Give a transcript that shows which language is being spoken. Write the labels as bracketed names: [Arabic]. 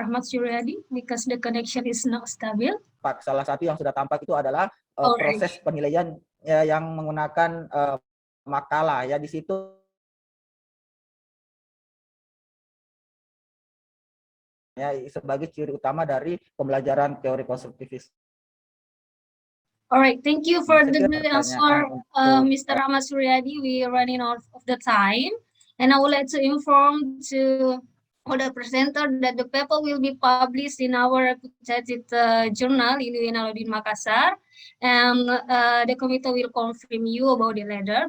[English] Ahmad Suryadi because the connection is not stable. [Indonesian] Salah satu yang sudah tampak itu adalah proses penilaian yang menggunakan makalah ya di situ ya sebagai ciri utama dari pembelajaran teori konstruktivis. [English] Alright, thank you for the answer, Mr. Ahmad Suryadi. We are running out of the time. And I would like to inform to all the presenter that the paper will be published in our reputed journal in UIN Alauddin Makassar, and the committee will confirm you about the letter.